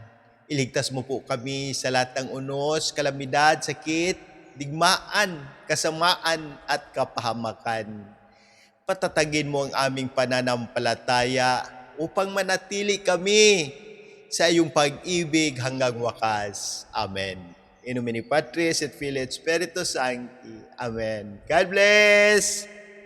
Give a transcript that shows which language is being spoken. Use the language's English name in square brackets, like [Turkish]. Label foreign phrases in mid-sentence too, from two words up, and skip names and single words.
[Filipino] Iligtas mo po kami sa lahat ng unos, kalamidad, sakit, digmaan, kasamaan, at kapahamakan. Patatagin mo ang aming pananampalataya upang manatili kami sa iyong pag-ibig hanggang wakas. Amen. [Latin] In nomine Patris et Filii et Spiritus Sancti. [English] Amen. God bless!